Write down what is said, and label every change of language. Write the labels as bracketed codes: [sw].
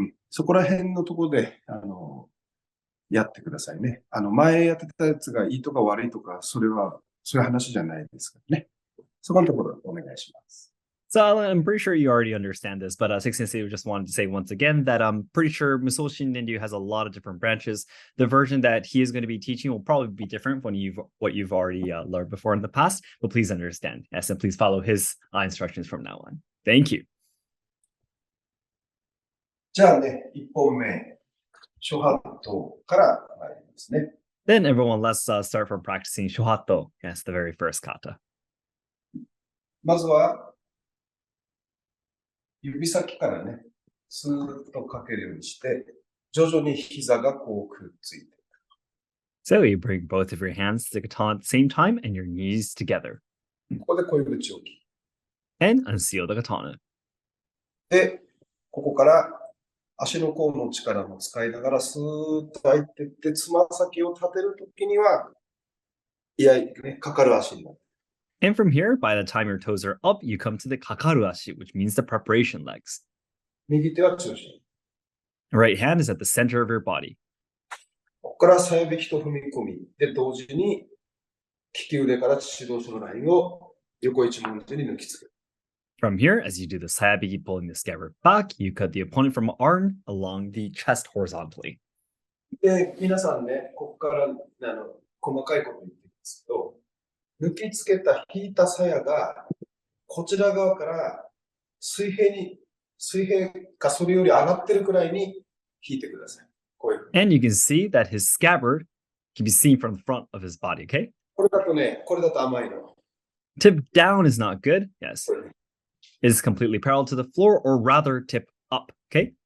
[ja] そこら辺のところで、やってくださいね。前やってたやつがいいとか悪いとか、そういう話じゃないですからね。そこのところお願いします。 [en] So I'm pretty sure you already understand this, but Seki Sensei just wanted to say once again that I'm pretty sure Musou Shinden has a lot of different branches. The version that he is going to be teaching will probably be different from what you've already learned before in the past, but please understand. Yes, and please follow his instructions from now on. Thank you. [ja] じゃあね、1本目、Shohato から参りますね。 [en] Then everyone, let's start from practicing Shohato. Yes, the very first kata. [ja] まずは、指先からね、スーッとかけるようにして、徐々に膝がこうくっついて。 [en] So you bring both of your hands to the katana at the same time and your knees together. [ja] ここで小指置き。 [en] And unseal the katana. [ja] で、ここから足の甲の力も使いながらスーッと入っていって、つま先を立てるときには、いや、ね、かかる足になる。 [en] And from here, by the time your toes are up, you come to the kakaruashi, which means the preparation legs. [ja] 右手は中心。 [en] Right hand is at the center of your body. [ja] ここからさや引きと踏み込みで同時に利き腕から父同士のラインを横一文字に抜きつける。 [en] From here, as you do the sayabiki pulling the scabbard back, you cut the opponent from arm along the chest horizontally. [ja] で、皆さんね、ここから細かいこと言ってるんですけど、抜きつけた引いた鞘がこちら側から水平かそれより上がってるくらいに引いてください。こういうふうに。 [en] And you can see that his scabbard can be seen from the front of his body, okay? [ja] これだとね、これだと甘いの。 [en] Tip down is not good, yes. [ja] これね [en] It is completely parallel to the floor, or rather tip up, okay?